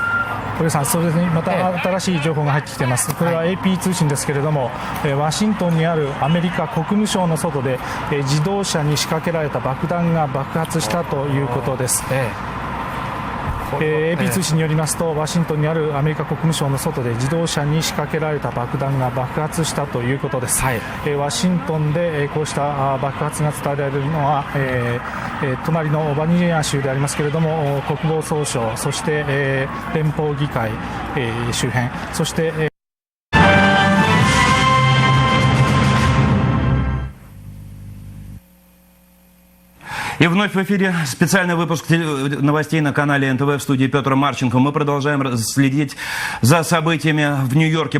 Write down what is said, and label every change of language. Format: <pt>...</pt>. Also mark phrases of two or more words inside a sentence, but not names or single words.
<ja>堀さん、そうですね、また新しい情報が入ってきています。これは AP 通信ですけれども、ワシントンにあるアメリカ国務省の外で、自動車に仕掛けられた爆弾が爆発したということです。AP 通信によりますと、ワシントンにあるアメリカ国務省の外で自動車に仕掛けられた爆弾が爆発したということです。ワシントンでこうした爆発が伝えられるのは、隣のバニア州でありますけれども、国防総省、そして、連邦議会、周辺、そして、</ja> <ru>И вновь в эфире специальный выпуск новостей на канале НТВ, в студии Петр Марченко. Мы продолжаем следить за событиями в Нью-Йорке.</ru>